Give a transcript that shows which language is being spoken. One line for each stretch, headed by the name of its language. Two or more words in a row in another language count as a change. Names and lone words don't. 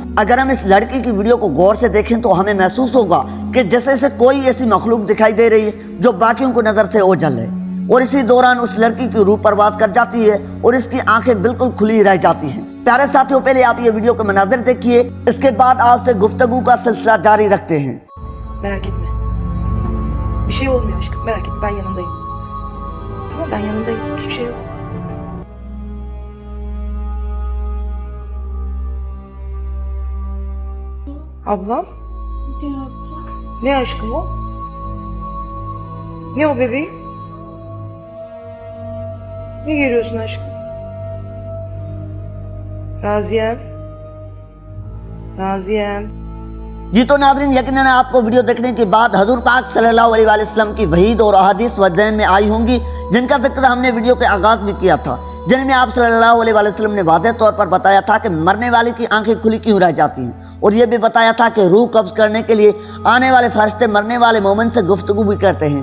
Urdu: اگر ہم اس لڑکی کی ویڈیو کو غور سے دیکھیں تو ہمیں محسوس ہوگا کہ جیسے سے کوئی ایسی مخلوق دکھائی دے رہی ہے جو باقیوں کو نظر سے اوجھل ہے، اور اسی دوران اس لڑکی کی روح پرواز کر جاتی ہے اور اس کی آنکھیں بالکل کھلی رہ جاتی ہیں. پیارے ساتھیو، پہلے آپ یہ ویڈیو کے مناظر دیکھیے، اس کے بعد آپ سے گفتگو کا سلسلہ جاری رکھتے ہیں.
Turkish: Merak etme. Bir şey olmuyor aşkım. Merak etme. Ben yanındayım. Tamam, ben yanındayım. Hiçbir şey yok. Ablam? Ne aşkım o? Ne o bebeğim? Ne geliyorsun aşkım? Raziyem. Raziyem.
Urdu: جی تو ناظرین، یقیناً آپ کو ویڈیو دیکھنے کے بعد حضور پاک
Arabic: صلى الله عليه وسلم
Urdu: کی وعید اور احادیث ذہن میں آئی ہوں گی، جن کا ذکر ہم نے ویڈیو کے آغاز میں کیا تھا، جن میں آپ
Arabic: صلى الله عليه وسلم
Urdu: نے واضح طور پر بتایا تھا کہ مرنے والے کی آنکھیں کھلی کیوں رہ جاتی ہیں، اور یہ بھی بتایا تھا کہ روح قبض کرنے کے لیے آنے والے فرشتے مرنے والے مومن سے گفتگو بھی کرتے ہیں.